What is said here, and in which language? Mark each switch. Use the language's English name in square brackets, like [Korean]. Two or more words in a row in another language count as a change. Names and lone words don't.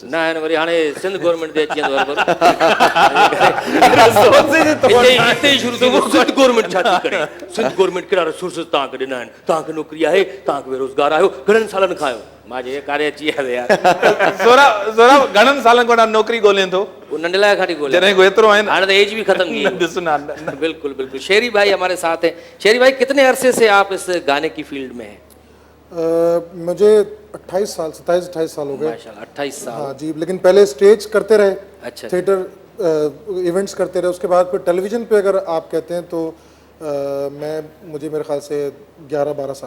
[Sindhi] न आहिनि वरी हाणे सिंध गवर्नमेंट ते अची वेंदो हिते ई शुरू थींदो सिंध गवर्नमेंट छा थी करे सिंध गवर्नमेंट कहिड़ा रिसोर्सिस तव्हांखे ॾिना आहिनि तव्हांखे नौकिरी आहे तव्हांखे बेरोज़गार आहियो घणनि सालनि खां आहियो मां जे कार्य अची विया यार सोरा घणनि सालनि खां नौकिरी ॻोल्हिनि थो वो नंढला खाटी बोले जॾहिं को एतिरो आहे न हाणे तो एज भी खत्म की ॾिस न [Hindi] बिल्कुल बिल्कुल शेरी भाई हमारे साथ हैं शेरी भाई कितने अरसे से आप इस गाने की फील्ड में हैं मुझे 27 साल हो गए माशाल्लाह 28 साल हाँ जी लेकिन पहले स्टेज करते रहे अच्छा [English] theater events [Hindi] करते रहे उसके बाद फिर टेलीविजन पे अगर आप कहते हैं तो मुझे मेरे ख्याल से 11-12 साल